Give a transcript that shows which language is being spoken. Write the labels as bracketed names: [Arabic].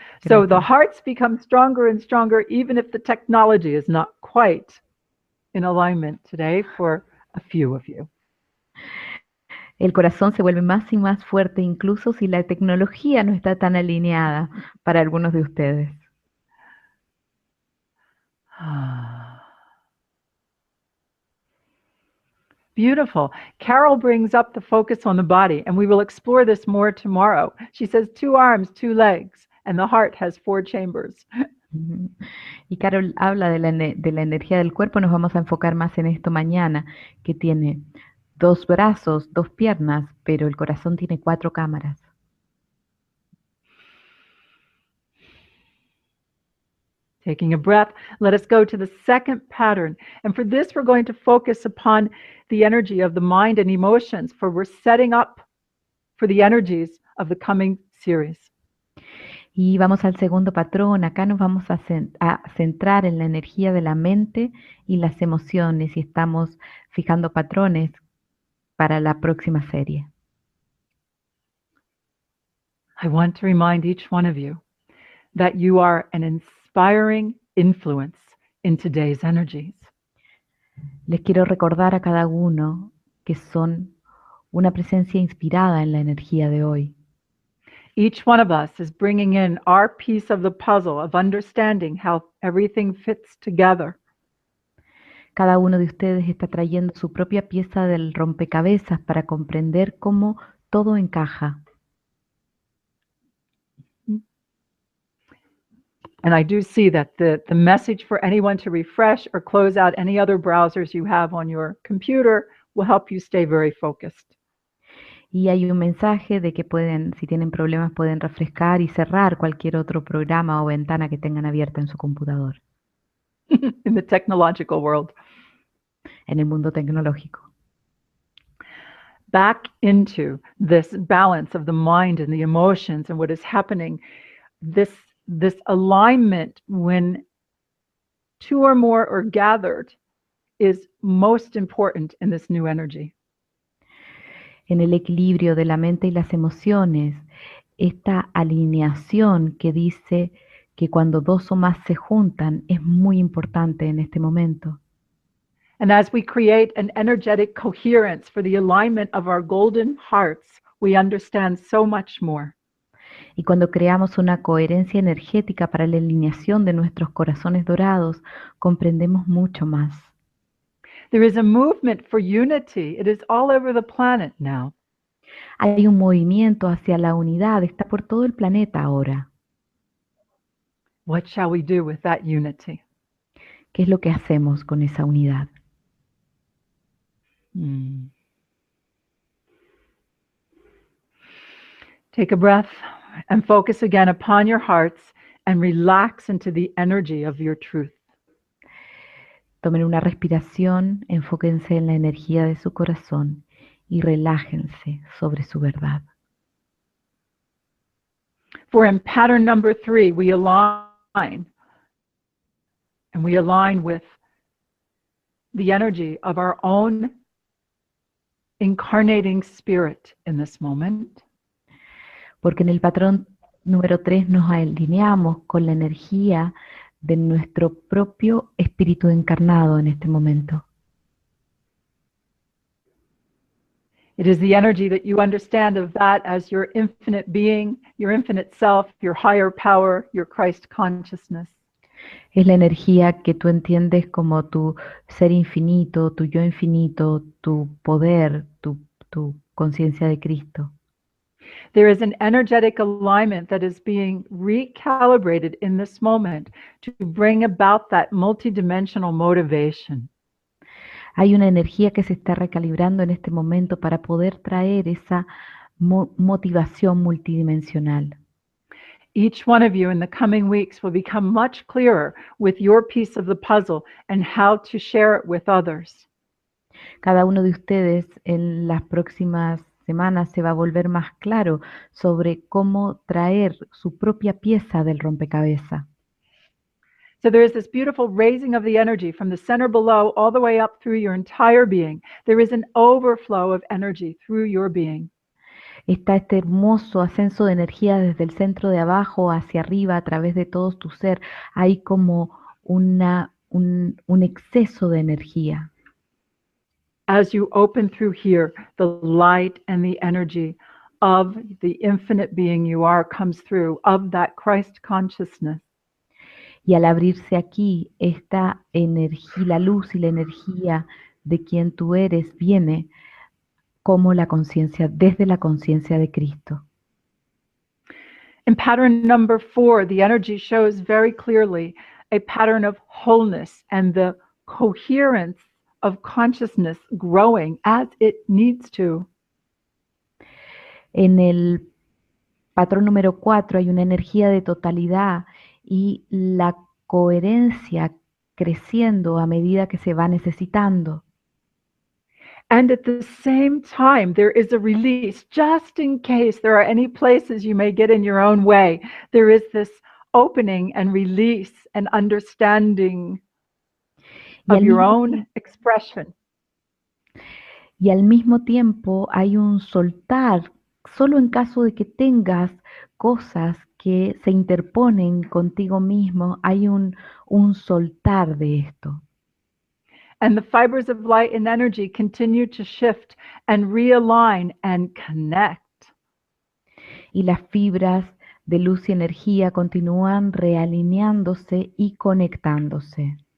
[English] So the hearts become stronger and stronger, even if the technology is not quite in alignment today for a few of you. [Spanish] El corazón se vuelve más y más fuerte, incluso si la tecnología no está tan alineada para algunos de ustedes. [English] Beautiful. Carol brings up the focus on the body, and we will explore this more tomorrow. She says 2 arms, 2 legs, and the heart has 4 chambers. [Spanish] Y Carol habla de la energía del cuerpo, nos vamos a enfocar más en esto mañana, que tiene 2 brazos, 2 piernas, pero el corazón tiene 4 cámaras. [English] Taking a breath, let us go to the second pattern. And for this, we're going to focus upon the energy of the mind and emotions, for we're setting up for the energies of the coming series. [Spanish] Y vamos al segundo patrón. Acá nos vamos a centrar en la energía de la mente y las emociones y estamos fijando patrones para la próxima serie. [English] I want to remind each one of you that you are an inspiring influence in today's energies. [Spanish] Les quiero recordar a cada uno que son una presencia inspirada en la energía de hoy. [English] Each one of us is bringing in our piece of the puzzle of understanding how everything fits together. [Spanish] Cada uno de ustedes está trayendo su propia pieza del rompecabezas para comprender cómo todo encaja. [English] And I do see that the message for anyone to refresh or close out any other browsers you have on your computer will help you stay very focused. [Spanish] Y hay un mensaje de que pueden, si tienen problemas, pueden refrescar y cerrar cualquier otro programa o ventana que tengan abierta en su computador. [English] In the technological world. [Spanish] En el mundo tecnológico. [English] Back into this balance of the mind and the emotions and what is happening. This alignment when two or more are gathered is most important in this new energy. [Spanish] En el equilibrio de la mente y las emociones, esta alineación que dice que cuando 2 o más se juntan es muy importante en este momento. [English] And as we create an energetic coherence for the alignment of our golden hearts, we understand so much more. [Spanish] Y cuando creamos una coherencia energética para la alineación de nuestros corazones dorados, comprendemos mucho más. [English] There is a movement for unity. It is all over the planet now. [Spanish] Hay un movimiento hacia la unidad, está por todo el planeta ahora. [English] What shall we do with that unity? [Spanish] ¿Qué es lo que hacemos con esa unidad? [English] Take a breath and focus again upon your hearts and relax into the energy of your truth. [Spanish] Tomen una respiración, enfóquense en la energía de su corazón y relájense sobre su verdad. [English] For in pattern number 3, we align. And we align with the energy of our own incarnating spirit in this moment. [Spanish] Porque en el patrón número 3 nos alineamos con la energía de nuestro propio espíritu encarnado en este momento. [English] It is the energy that you understand of that as your infinite being, your infinite self, your higher power, your Christ consciousness. [Spanish] Es la energía que tú entiendes como tu ser infinito, tu yo infinito, tu poder, tu conciencia de Cristo. [English] There is an energetic alignment that is being recalibrated in this moment to bring about that multidimensional motivation. [Spanish] Hay una energía que se está recalibrando en este momento para poder traer esa motivación multidimensional. [English] Each one of you in the coming weeks will become much clearer with your piece of the puzzle and how to share it with others. [Spanish] Cada uno de ustedes en las próximas semanas se va a volver más claro sobre cómo traer su propia pieza del rompecabezas. [English] So there is this beautiful raising of the energy from the center below all the way up through your entire being. There is an overflow of energy through your being. [Spanish] Está este hermoso ascenso de energía desde el centro de abajo hacia arriba a través de todo tu ser. Hay como un exceso de energía. [English] As you open through here, the light and the energy of the infinite being you are comes through, of that Christ consciousness. [Spanish] Y al abrirse aquí, esta energía, la luz y la energía de quien tú eres viene como la conciencia, desde la conciencia de Cristo. [English] In pattern number 4, the energy shows very clearly a pattern of wholeness and the coherence of consciousness growing as it needs to. [Spanish] En el patrón número 4 hay una energía de totalidad y la coherencia creciendo a medida que se va necesitando. [English] And at the same time, there is a release, just in case there are any places you may get in your own way. There is this opening and release and understanding [Spanish] Y [English] of [Spanish] al [English] your [Spanish] mismo [English] own expression. [Spanish] Y al mismo tiempo hay un soltar, solo en caso de que tengas cosas que se interponen contigo mismo, hay un soltar de esto. [English] And the fibers of light and energy continue to shift and realign and connect. [Spanish] Y las fibras de luz y energía continúan realineándose y conectándose.